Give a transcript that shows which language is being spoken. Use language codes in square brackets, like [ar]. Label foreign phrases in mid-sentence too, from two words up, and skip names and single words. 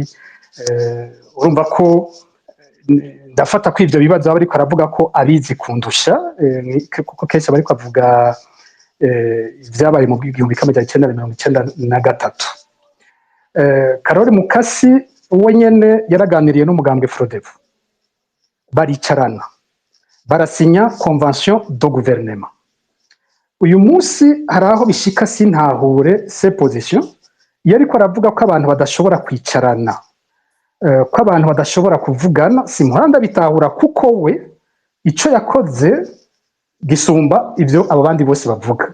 [rn] Urumva ko ndafata ko ivyo bibazo bariko aravuga ko abizi kundusha, kuko kenshi bariko avuga ivyabaye mu 1993. Karoli Mukasi we nyene yaraganiriye n'umugambwe Frodebu, baricarana barasinya [fr] convention de gouvernement. [rn] Uyu munsi hari aho bishika sintahure se position yariko aravuga ko abantu badashobora kwicarana, ko abantu badashobora kuvugana. Simuhanda bitahura kuko we ico yakoze gisumba ivyo abo bandi bose bavuga.